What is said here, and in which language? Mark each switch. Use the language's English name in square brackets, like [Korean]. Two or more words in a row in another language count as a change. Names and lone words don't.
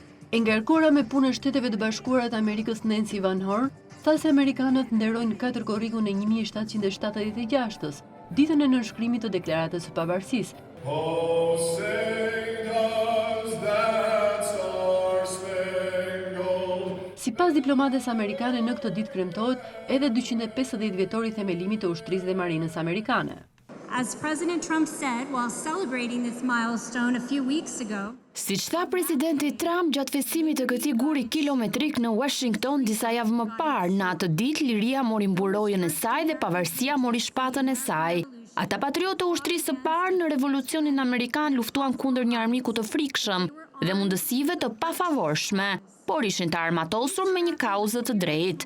[Albanian] E ngarkuara me punën e Shteteve të Bashkuara të Amerikës Nancy Van Horn, tha se amerikanët nderojnë 4 korrikun e 1776-s, ditën e nënshkrimit të Deklaratës së Pavarësisë. Sipas diplomates amerikane, në këtë ditë kremtohet edhe 250 vjetori themelimit të ushtrisë dhe marinës amerikane. [English] As President Trump said while celebrating this milestone a few weeks ago, [Albanian] siç tha presidenti Trump gjatë festimit të këtij guri kilometrik në Washington disa javë më parë, në atë ditë liria mori mburojën e saj dhe pavarësia mori shpatën e saj. Ata patriotë të ushtrisë së parë në revolucionin amerikan luftuan kundër një armiku të frikshëm dhe mundësive të pafavorshme, por ishin të armatosur me një kauzë të drejtë.